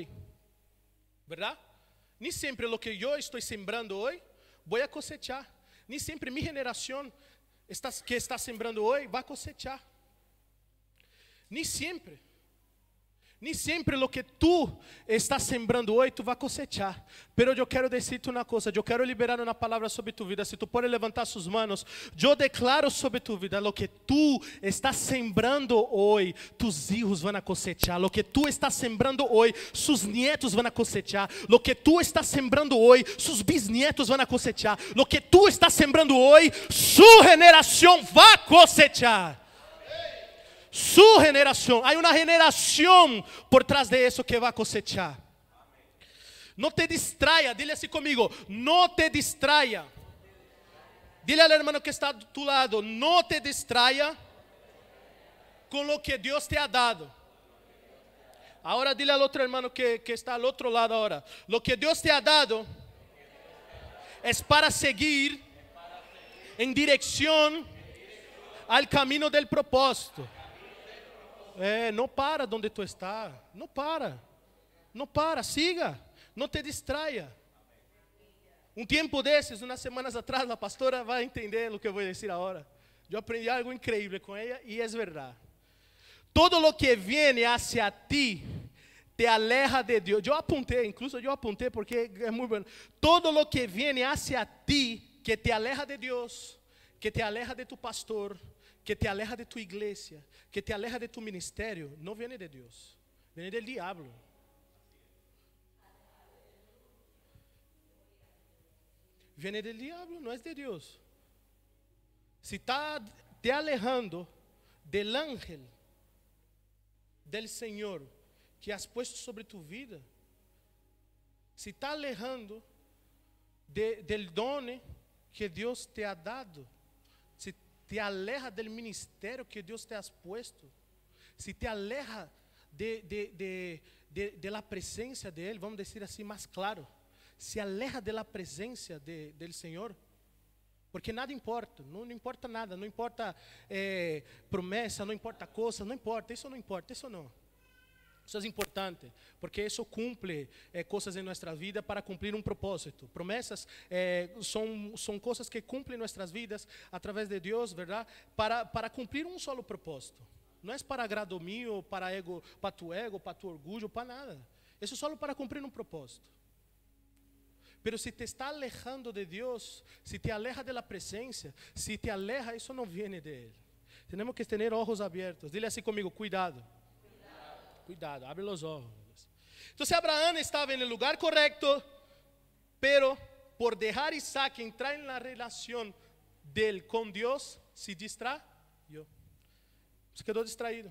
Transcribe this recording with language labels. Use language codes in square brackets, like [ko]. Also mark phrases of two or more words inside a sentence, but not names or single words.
[es] ¿Verdad? [pt] Nem sempre o que eu estou sembrando hoje, vou a cosechar. Nem sempre minha geração que está sembrando hoje, vai cosechar. Nem sempre. Nem sempre o que tu estás sembrando hoje, tu vai cosechar. Pero eu quero dizer-te uma coisa, eu quero liberar uma palavra sobre tu vida. Se tu pode levantar suas manos, eu declaro sobre tu vida, [es] lo que tu estás sembrando [pt] hoje, [es] tus hijos [pt] vão cosechar. [es] Lo que tu estás sembrando hoje, sus nietos vão cosechar. Lo que tu estás sembrando hoje, sus bisnietos vão cosechar. Lo que tu estás sembrando hoje, su [pt] generação vai [es] cosechar. Su generación, hay una generación por trás de eso que va a cosechar. No te distraiga, dile así conmigo, no te distraiga. Dile al hermano que está a tu lado, no te distraiga con lo que Dios te ha dado. Ahora dile al otro hermano que está al otro lado ahora. Lo que Dios te ha dado es para seguir en dirección al camino del propósito. No para donde tú estás. No para. No para, siga. No te distraia. [pt] Um tempo desses, umas semanas atrás, a pastora vai entender o que eu vou dizer agora. Eu aprendi algo incrível com ela e é verdade. [es] Todo lo que viene hacia ti te aleja de Deus. Eu apontei, incluso eu apontei porque é muito bom. Todo lo que viene hacia ti que te aleja de Deus, que te aleja de tu pastor, que te aleja de tu igreja, que te aleja de tu ministério, não viene de Deus, viene del diablo. Viene del diablo, [pt] não é de Deus. [es] Se está te alejando del ángel del Senhor que has puesto sobre tu vida, se está alejando del dono que Deus te ha dado, se te aleja del ministério que Deus te has puesto, se te aleja de la [pt] presença de Ele, vamos dizer assim mais claro, [es] se aleja de la [pt] presença del Senhor, porque nada importa, não importa nada, não importa promessa, não importa coisa, não importa, isso não. Isso é importante, porque isso cumpre coisas em nossa vida para cumprir um propósito. Promessas são coisas que cumprem nossas vidas através de Deus, verdade? Para cumprir um solo propósito. Não é para agrado meu, para tu ego, para tu orgulho, para nada. Isso é só para cumprir um propósito. [es] Pero se te está alejando de Deus, se te aleja de la presencia, se te aleja, [pt] isso não [es] viene de Él. Tenemos que ter ojos abertos. [pt] Dile assim comigo, cuidado. Cuidado, abre os olhos. Então, Abraão estava no lugar correto, pero por deixar Isaac entrar na relação dele com Deus, se distraiu. Se quedou distraído.